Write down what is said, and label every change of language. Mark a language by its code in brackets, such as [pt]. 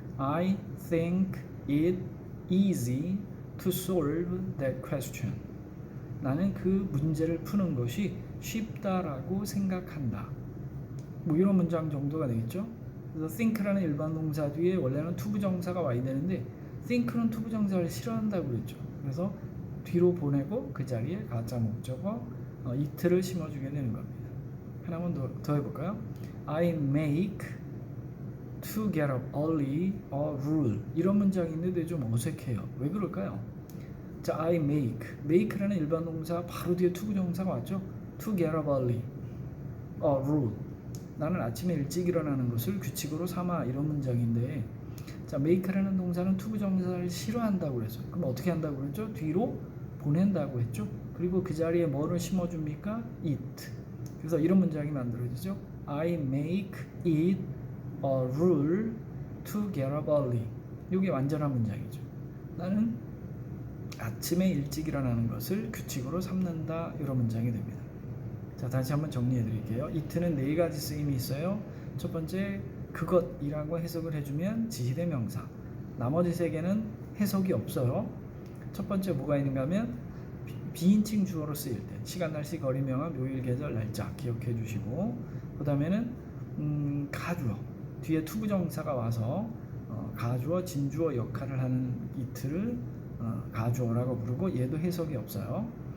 [en] I think it easy to solve that question. [ko] 나는 그 문제를 푸는 것이 쉽다라고 생각한다. 뭐 이런 문장 정도가 되겠죠. 그래서 think라는 일반 동사 뒤에 원래는 투부정사가 와야 되는데 think는 투부정사를 싫어한다고 그랬죠. 그래서 뒤로 보내고 그 자리에 가짜 목적어 it를 심어주게 되는 겁니다. 하나만 더 해볼까요? [en] I make to get up early a rule. [ko] 이런 문장인데 좀 어색해요. 왜 그럴까요? 자, I make라는 일반 동사 바로 뒤에 투부정사가 왔죠. [en] to get up early a rule. [ko] 나는 아침에 일찍 일어나는 것을 규칙으로 삼아. 이런 문장인데, 자, make라는 동사는 투부정사를 싫어한다고 그랬어요. 그럼 어떻게 한다고 그랬죠? 뒤로 보낸다고 했죠. 그리고 그 자리에 뭐를 심어줍니까? [en] it. [ko] 그래서 이런 문장이 만들어지죠. [en] I make it a rule to get up early. [ko] 이게 완전한 문장이죠. 나는 아침에 일찍 일어나는 것을 규칙으로 삼는다. 이런 문장이 됩니다. 자, 다시 한번 정리해 드릴게요. it는 네 가지 쓰임이 있어요. 첫 번째, 그것이라고 해석을 해주면 지시대명사. 나머지 세 개는 해석이 없어요. 첫 번째 뭐가 있는가 하면 비인칭 주어로 쓰일 때 시간, 날씨, 거리, 명암, 요일, 계절, 날짜 기억해 주시고, 그 다음에는 가주어 뒤에 투부정사가 와서 가주어, 진주어 역할을 하는 it를 가주어라고 부르고, 얘도 해석이 없어요.